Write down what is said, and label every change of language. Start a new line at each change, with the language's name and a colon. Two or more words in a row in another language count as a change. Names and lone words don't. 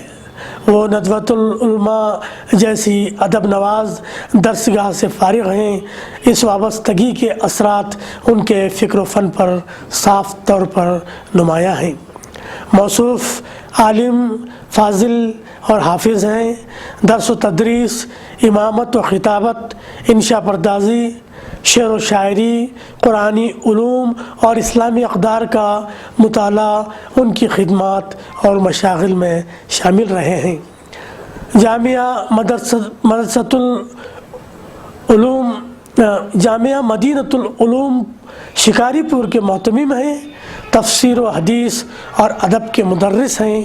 Urdu: وہ ندوۃ العلماء جیسی ادب نواز درسگاہ سے فارغ ہیں۔ اس وابستگی کے اثرات ان کے فکر و فن پر صاف طور پر نمایاں ہیں۔ موصوف عالم، فاضل اور حافظ ہیں۔ درس و تدریس، امامت و خطابت، انشا پردازی، شعر و شاعری، قرآنی علوم اور اسلامی اقدار کا مطالعہ ان کی خدمات اور مشاغل میں شامل رہے ہیں۔ جامعہ مدینۃ العلوم شکاری پور کے محتمم ہیں، تفسیر و حدیث اور ادب کے مدرس ہیں۔